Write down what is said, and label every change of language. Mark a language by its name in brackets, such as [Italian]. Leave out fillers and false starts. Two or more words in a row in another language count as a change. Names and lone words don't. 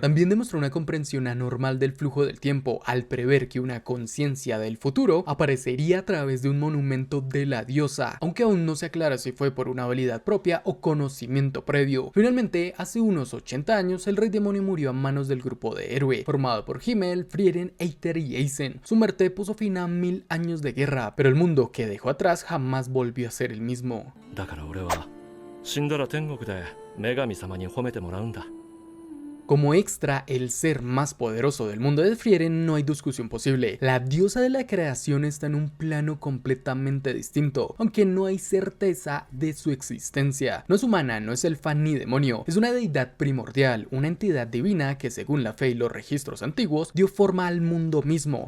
[Spanish] También demostró una comprensión anormal del flujo del tiempo, al prever que una conciencia del futuro aparecería a través de un monumento de la diosa, aunque aún no se aclara si fue por una habilidad propia o conocimiento previo. Finalmente, hace unos 80 años, el Rey Demonio murió a manos del grupo de héroe, formado por Himmel, Frieren, Aether y Eisen. Su muerte puso fin a 1000 años de guerra, pero el mundo que dejó atrás jamás volvió a ser el mismo. [Japanese] だから俺は死んだら天国で女神様に褒めてもらうんだ。 [Spanish] Como extra, el ser más poderoso del mundo de Frieren no hay discusión posible. La diosa de la creación está en un plano completamente distinto, aunque no hay certeza de su existencia. No es humana, no es elfa ni demonio, es una deidad primordial, una entidad divina que según la fe y los registros antiguos dio forma al mundo mismo.